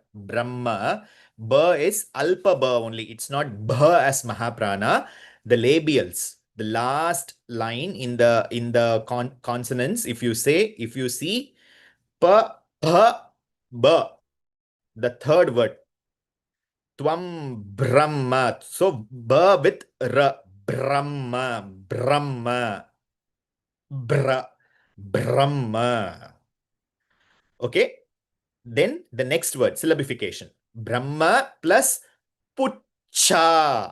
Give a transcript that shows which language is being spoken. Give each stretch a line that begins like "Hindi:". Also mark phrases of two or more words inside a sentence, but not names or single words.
English: Brahma, ba is alpa ba only. It's not ba as Mahaprana. The labials, the last line in the consonants, if you see pa, pa, ba, the third word,
Sanskrit: Tvam Brahma.
English: So ba with ra, Brahma, Brahma, Bra, Brahma. Okay. Then the next word, syllabification. Brahma plus Pucha.